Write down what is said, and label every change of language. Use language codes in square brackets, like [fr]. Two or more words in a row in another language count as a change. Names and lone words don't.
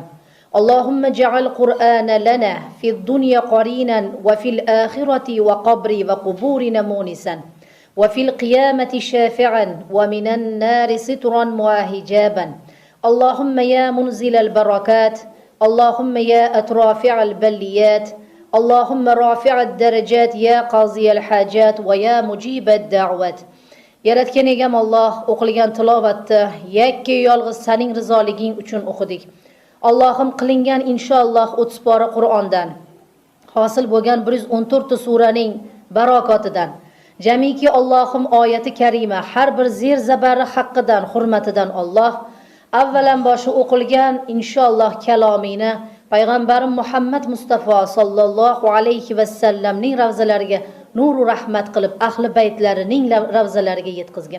[ar] اللهم اجعل القرآن لنا في الدنيا قرينا وفي الآخرة وقبر وقبورنا مونسا وفي القيامة شافعا ومن النار سترا وحجابا. اللهم يا منزل البركات اللهم يا أترافع البليات اللهم رافع الدرجات يا قاضي الحاجات ويا مجيب الدعوات. [uz] Yaratgan egam Alloh, o'qilgan tilovatni yakka yolg'iz sening rizoliging uchun o'qidik. Allohim qilingan inshaalloh 30 pora Qur'ondan hosil bo'lgan 114 ta suraning barokotidan jamiki Allohim oyati karima har bir zir zabari haqqidan hurmatidan Alloh avvalan boshi o'qilgan inshaalloh kalomini payg'ambarim Muhammad Mustafa [ar] صلى الله عليه وسلم [uz] ravzalariga nuru rahmat qilib ahli baytlarining ravzalariga yetkazgin.